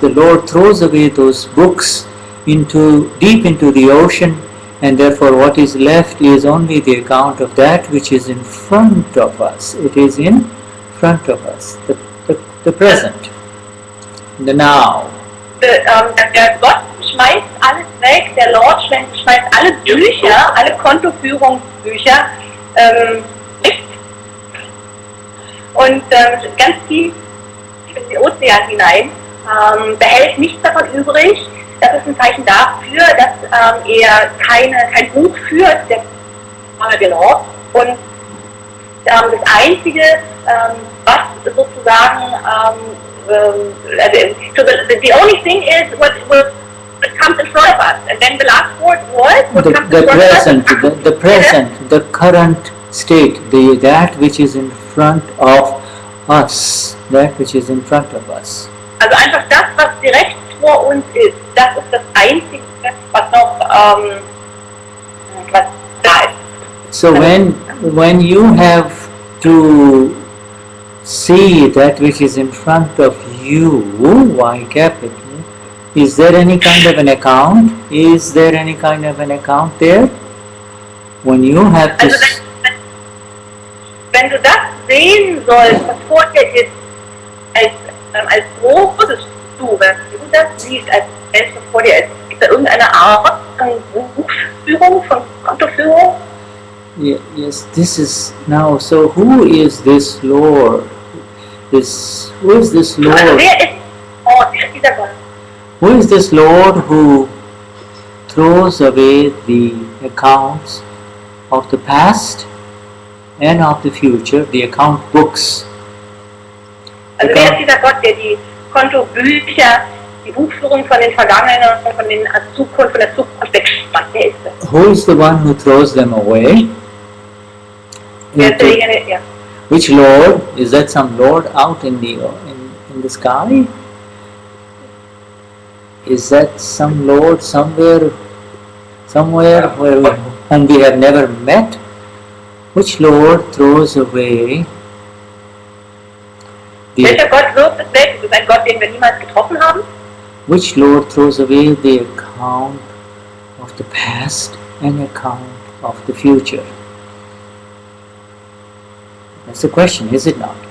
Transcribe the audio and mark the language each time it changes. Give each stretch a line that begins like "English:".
English: The Lord throws away those books deep into the ocean, and therefore what is left is only the account of that which is in front of us. It is in front of us, the present, the now.
German: Der Gott schmeißt alles weg, der Lord schmeißt alle Bücher, alle Kontoführungsbücher weg und ganz tief in den Ozean hinein, behält nichts davon übrig. Das ist ein Zeichen dafür, dass er kein Buch führt, der Lord. Und das Einzige, was sozusagen,
English: the only thing is what comes in front of us. And then the last word was what comes in front of us. The present, the current state, that which is in front of us, that which is in front of us.
German: Also einfach das, was direkt vor uns ist, das ist das Einzige, was noch was da ist.
English: So when you have to see that which is in front of you, Y capital, is there any kind of an account? Is there any kind of an account there? When you have to...
German: Also wenn du das sehen sollst, was vor dir ist, als großes Du, wenn du das siehst, als das vor dir ist, gibt es da irgendeine Art von Buchführung, von Kontoführung?
English: Yes, this is now. So who is this Lord? Who is this Lord?
German: Also wer ist dieser Gott?
English: Who is this Lord who throws away the accounts of the past and of the future, the account books?
German: Also wer ist dieser Gott, der die Kontobücher, die Buchführung von den Vergangenen und von der Zukunft wegschmeißt? Wer ist das?
English: Who is the one who throws them away?
German: Wer ist derjenige, ja.
English: Which Lord? Is that some Lord out in the sky? Is that some Lord somewhere whom we have never met? Which Lord throws away
German: Welcher Gott wirft es weg? Ist es ein Gott, den wir niemals getroffen haben?
English: Which Lord throws away the account of the past and account of the future? That's the question, is it not?